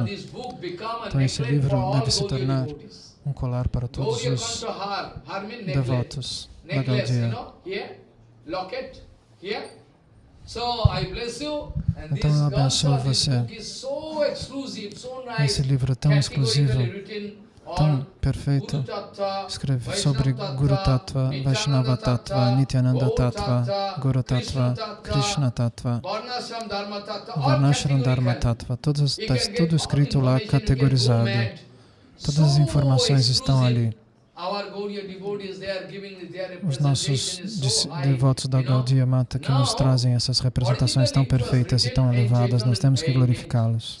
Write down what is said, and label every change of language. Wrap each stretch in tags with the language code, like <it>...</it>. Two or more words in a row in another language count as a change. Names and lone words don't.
<pt>Então esse livro deve se tornar um colar para todos os devotos da Gaudiya. Então eu abençoo você. Esse livro é tão exclusivo, tão perfeito, escreve sobre</pt> <sa>गुरु तत्त्व, वैष्णव तत्त्व, नित्यानन्द तत्त्व, गुरु तत्त्व, कृष्ण तत्त्व, वर्णाश्रम धर्म तत्त्व,</sa> <pt>está tudo escrito lá, categorizado. Todas as informações estão ali. Os nossos devotos da Gaudiya Mata que nos trazem essas representações tão perfeitas e tão elevadas, nós temos que glorificá-los.</pt>